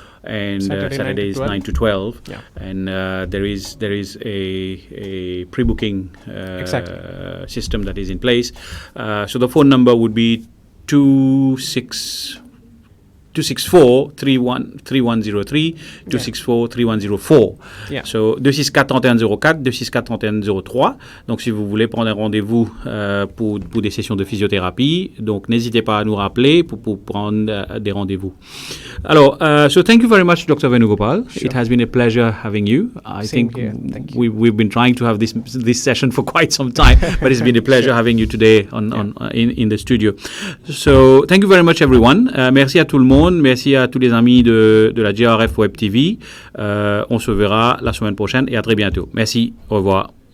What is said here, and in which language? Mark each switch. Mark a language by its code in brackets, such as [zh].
[en] And Saturday is 9 to 12. And there is a pre-booking system that is in place. So the phone number would be 264-3103, 264-3104. So 264-3104, 264-3103. [fr] Donc si vous voulez prendre un rendez-vous pour des sessions de physiothérapie, donc n'hésitez pas à nous rappeler pour prendre des rendez-vous. [en] Alors, so thank you very much, Dr. Venugopal. Sure. It has been a pleasure having you. I think we've been trying to have this session for quite some time, but it's been a pleasure having you today in the studio. So thank you very much, everyone. [fr] Merci à tout le monde. monde. Merci à tous les amis de la GRF Web TV. On se verra la semaine prochaine et à très bientôt. Merci. Au revoir.